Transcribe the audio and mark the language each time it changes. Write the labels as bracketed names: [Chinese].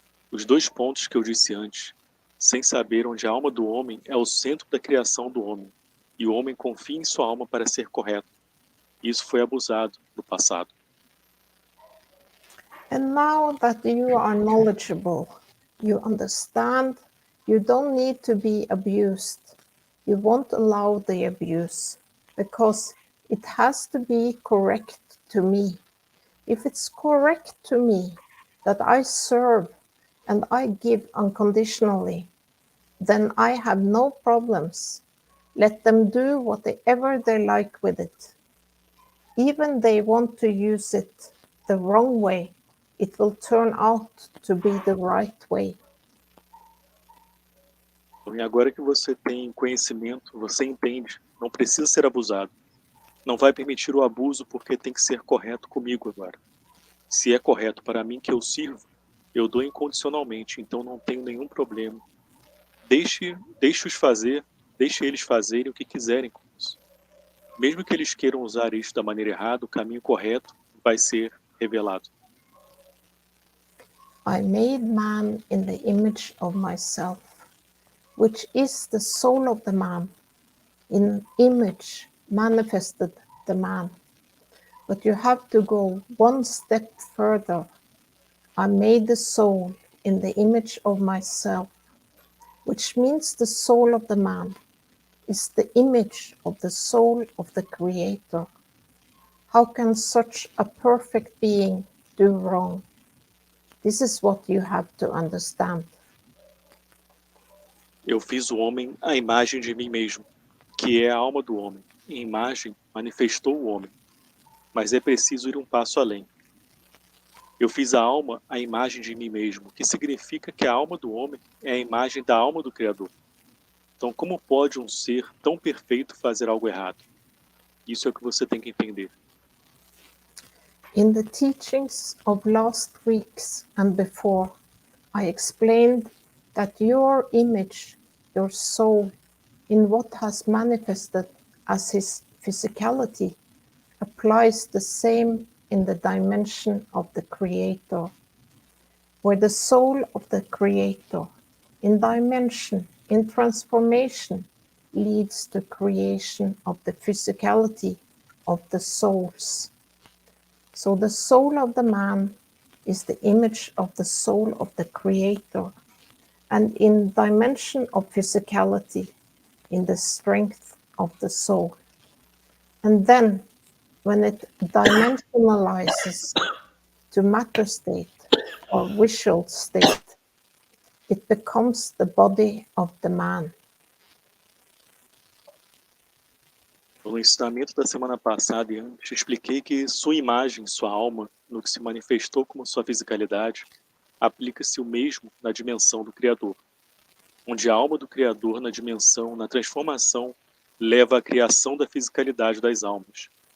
[Portuguese] Os 2 pontos que eu disse antes, sem saber onde a alma do homem é o centro da criação do homem, e o homem confia em sua alma para ser correto. Isso foi abusado no passado. [English] And now that you are knowledgeable, you understand, you don't need to be abused. You won't allow the abuse because it has to be correct to me. If it's correct to me that I serve and I give unconditionally, then I have no problems. Let them do whatever they like with it. Even they want to use it the wrong way, it will turn out to be the right way. [Portuguese] E agora que você tem conhecimento, você entende, não precisa ser abusado. Não vai permitir o abuso porque tem que ser correto comigo agora. Se é correto para mim que eu sirvo, eu dou incondicionalmente, então não tenho nenhum problema. Deixe eles fazerem o que quiserem com isso. Mesmo que eles queiram usar isso da maneira errada, o caminho correto vai ser revelado. [English] I made man in the image of myself, which is the soul of the man. In image manifested the man. But you have to go 1 step further. I made the soul in the image of myself. which means the soul of the man is the image of the soul of the Creator. How can such a perfect being do wrong? This is what you have to understand. [Portuguese] Eu fiz o homem à imagem de mim mesmo, que é a alma do homem. Em imagem, manifestou o homem. Mas é preciso ir um passo além. Eu fiz a alma à imagem de mim mesmo, que significa que a alma do homem é a imagem da alma do Criador. Então, como pode um ser tão perfeito fazer algo errado? Isso é o que você tem que entender. [English] In the teachings of last weeks and before, I explained that your image, your soul, in what has manifested as his physicality, applies the same in the dimension of the Creator, where the soul of the Creator, in dimension, in transformation, leads to creation of the physicality of the souls. So the soul of the man is the image of the soul of the Creator, and in dimension of physicality, in the strength of the soul. And then, when it dimensionalizes to matter state or visual state, it becomes the body of the man. [Portuguese] No ensinamento da semana passada e antes, expliquei que sua imagem, sua alma, no que se manifestou como sua fisicalidade, aplica-se o mesmo na dimensão do Criador, onde a alma do Criador na dimensão, na transformação, leva à criação da fisicalidade das almas.